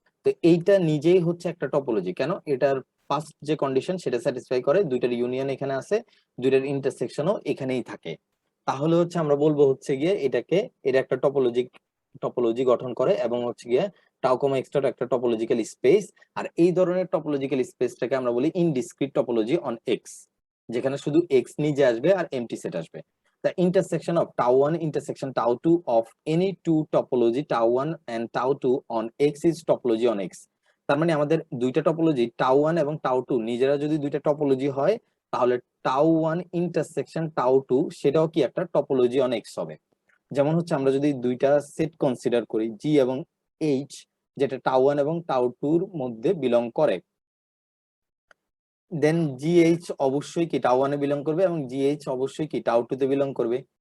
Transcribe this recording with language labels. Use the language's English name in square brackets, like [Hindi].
[Bangla] তো এইটা নিজেই হচ্ছে একটা টপোলজি। কেন? এটার ফার্স্ট যে কন্ডিশন সেটা স্যাটিসফাই করে, দুইটার ইউনিয়ন এখানে আছে, দুইটার ইন্টারসেকশনও এখানেই থাকে। তাহলে হচ্ছে আমরা বলবো হচ্ছে গিয়ে এটাকে, এটা একটা টপোলজি গঠন করে, এবং হচ্ছে গিয়ে টাউ কমা এক্সটা একটা টপোলজিক্যাল স্পেস। আর এই ধরনের টপোলজিক্যাল স্পেসটাকে আমরা বলি ইনডিসক্রিট টপোলজি অন এক্স, যেখানে শুধু এক্স নিজে আসবে আর এমটি সেট আসবে। [English] The intersection of tau1 intersection tau2 of any two topology tau1 and tau2 on x is topology on x। [Bangla] তার মানে আমাদের দুইটা টপোলজি tau1 এবং tau2 নিজেরা যদি দুইটা টপোলজি হয়, তাহলে tau1 intersection tau2 সেটাও কি একটা টপোলজি অন x হবে। যেমন হচ্ছে আমরা যদি দুইটা সেট কনসিডার করি, জি এবং এইচ, যেটা tau1 এবং tau2 এর মধ্যে বিলং করে, দেন জিএইচ অবশ্যই কি টাউ ওয়ানে বিলং করবে, এবং জিএইচ অবশ্যই কি টাউ টু তে বিলং করবে।